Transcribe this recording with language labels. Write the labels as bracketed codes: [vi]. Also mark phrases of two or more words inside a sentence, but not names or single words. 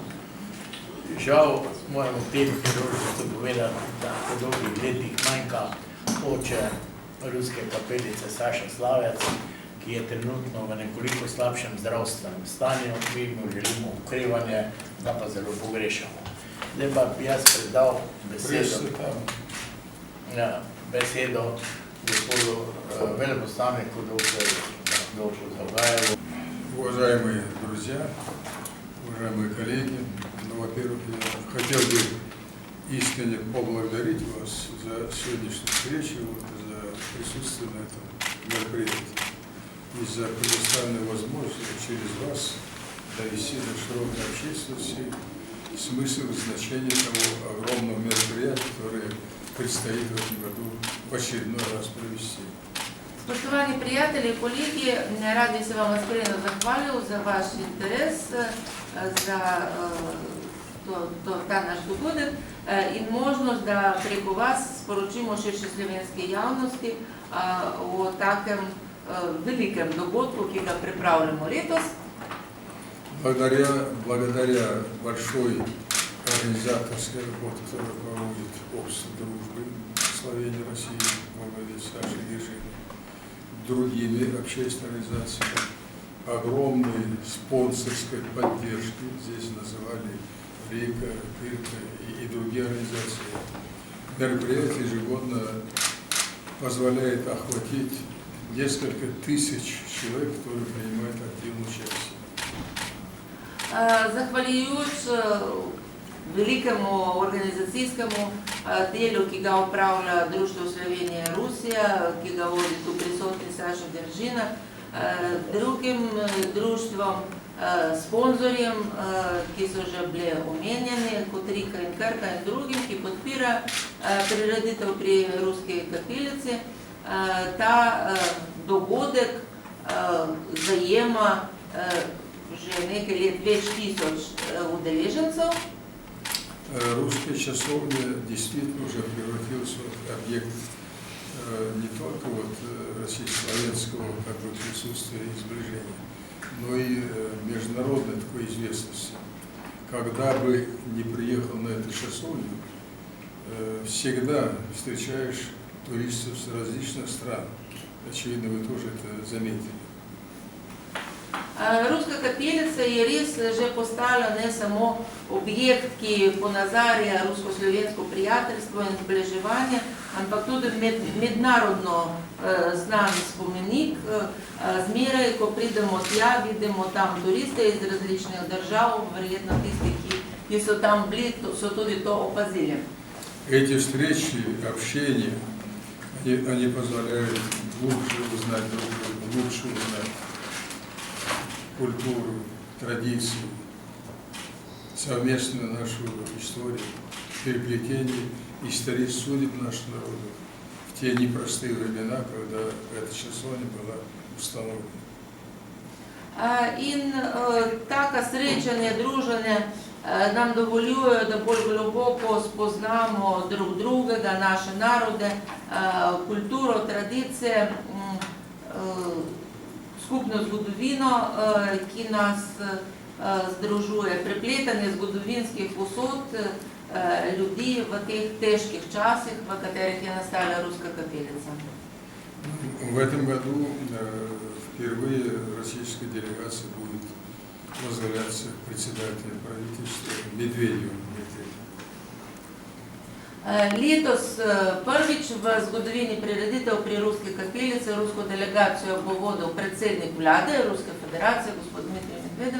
[sl] Žal moramo v tem priložnosti povedati, da po dolgih letih manjka oče ruske kapelice Saša Slavec, ki je trenutno v nekoliko slabšem zdravstvenem stanju. Mi mu želimo okrevanje, da pa zelo pogrešamo. Zdaj pa bi jaz predal besedo gospodu veleposlaniku доктору Завгаеву. [ru] Уважаемые друзья, уважаемые коллеги, во-первых, я хотел бы искренне поблагодарить вас за сегодняшнюю встречу, за присутствие на этом мероприятии и за предоставленную возможность через вас довести до широкой общественности смысл и значение того огромного мероприятия, которое предстоит в этом году в очередной раз провести. [sl] Spoštovani prijatelji, kolegi, radi se vam iskreno zahvalil za vaš interes, za ta naš dogodek in možnost, da preko vas sporočimo širši slovenski javnosti o takem velikem dogodku, ki ga pripravljamo letos. [ru] Благодаря большой организаторской работе, которую проводит Общество дружбы Словении, России, во главе с Сашей Ежиной, другими общественными организациями, огромной спонсорской поддержки, здесь называли Рика, Кырка и другие организации. Мероприятие ежегодно позволяет охватить несколько тысяч человек, которые принимают активное участие. [sl] Zahvaljujoč velikemu organizacijskemu delu, ki ga upravlja Društvo Slovenija-Rusija, ki ga vodi tu prisotni Saša Deržina, drugim društvom, sponzorjem, ki so že bile omenjeni, kot Rika in Krka in drugim, ki podpira prireditev pri Ruski kapelici. Ta dogodek zajema že nekaj let več tisoč udeležencev. [ru] Русская часовня действительно уже превратилась в объект не только российско-славянского присутствия и сближения, но и международной такой известности. Когда бы не приехал на эту часовню, всегда встречаешь туристов с различных стран. Очевидно, вы тоже это заметили. [sl] Ruska kapelica je res že postala ne samo objekt, ki ponazarja rusko-slovensko prijateljstvo in zbliževanje, ampak tudi mednarodno znan spomenik. Zmeraj, ko pridemo tja, vidimo tam turiste iz različnih držav, verjetno tisti, ki so tam bili, so tudi to opazili. [ru] Эти встречи, общения, они позволяют глубже узнать друг друга, лучше узнать культуру, традицию, совместную нашу историю, переплетение исторических судеб наших народов в те непростые времена, когда эта часовня была установлена. [sl] In taka srečanja, druženja nam dovoljujejo, da bolj globoko spoznamo drug drugega, naše narode, kulturo, tradicije, skupno zgodovino, ki nas združuje prepletanje zgodovinskih usod ljudi v teh težkih časih, v katerih je nastala Ruska kapelica. [ru] В этом году впервые российская делегация будет возглавляться председателем правительства Медведевым Дмитрием. [sl] Letos prvič v zgodovini prireditev pri Ruski kapelici rusko delegacijo bo vodil predsednik vlade Ruske federacije, gospod Dmitrij Medvedev.